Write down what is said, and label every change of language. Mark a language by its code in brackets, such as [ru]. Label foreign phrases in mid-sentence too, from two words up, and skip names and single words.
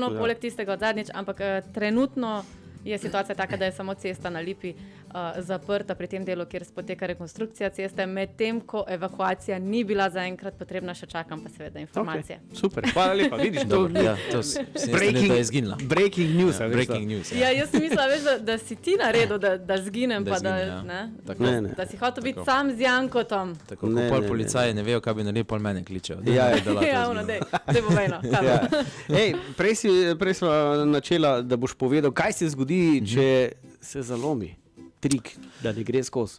[sl] Poleg tistega od zadnjič, ampak trenutno je situacija taka, da je samo cesta na Lipi zaprta pri tem delu, kjer poteka rekonstrukcija ceste, medtem ko evakuacija ni bila zaenkrat potrebna, še čakam pa seveda informacije. Okay. Super, hvala lepa. Vidiš, to da je izginila. [en] Breaking news. Breaking news. [sl] Ja, jaz sem mislila, veš, da si ti naredil, da zginem, pa da si hotel biti sam z Jankotom. Tako kot pol policaji ne vejo, kaj bi naredili, pol mene kličejo. Ja, dej bo vejno. Prej smo načela, da boš povedal, kaj se zgodi, če se zalomi trik, da ne gre skozi.